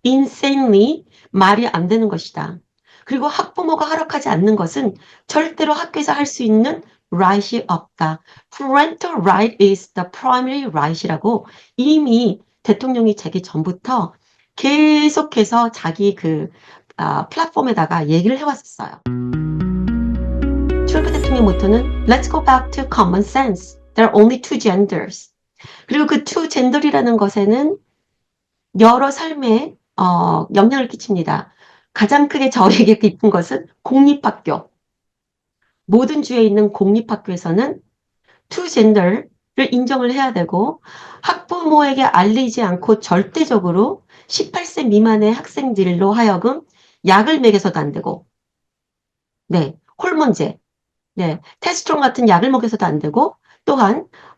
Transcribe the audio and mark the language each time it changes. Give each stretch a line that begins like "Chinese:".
Korean: insanely 말이 안 되는 것이다. 그리고 학부모가 허락하지 않는 것은 절대로 학교에서 할 수 있는 right이 없다.
English: Parental right is the primary right
Korean: 이라고 이미 대통령이 되기 전부터 계속해서 자기 플랫폼에다가 얘기를 해왔었어요. 트럼프 대통령 모토는
English: Let's go back to common sense. There are only two genders.
Korean: 그리고 그 two gender이라는 것에는 여러 삶에 영향을 끼칩니다. 가장 크게 저에게 깊은 것은 공립학교. 모든 주에 있는 공립학교에서는 투 젠더를 인정을 해야 되고 학부모에게 알리지 않고 절대적으로 18세 미만의 학생들로 하여금 약을 먹여서도 안 되고 네, 호르몬제, 네, 테스트론 같은 약을 먹여서도 안 되고 또한